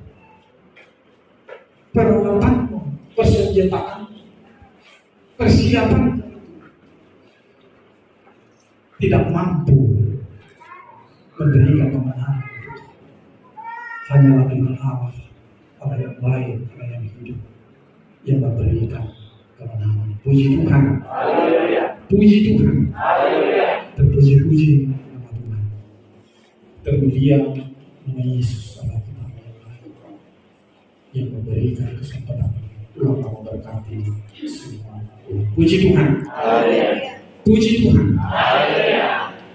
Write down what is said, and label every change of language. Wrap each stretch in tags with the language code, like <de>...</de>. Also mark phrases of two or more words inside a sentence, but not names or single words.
<id>Peralatanmu, persenjataan, persiapan tidak mampu memberikan kemenangan. Hanyalah dengan Allah, Allah yang baik, Allah yang hidup, yang memberikan kemenangan. Puji Tuhan. Puji Tuhan. Terpuji-puji nama Tuhan. Termulia nama Yesus Allah kita yang memberikan kesempatan Tuhan memberkati semua. Puji Tuhan. Puji Tuhan.</id>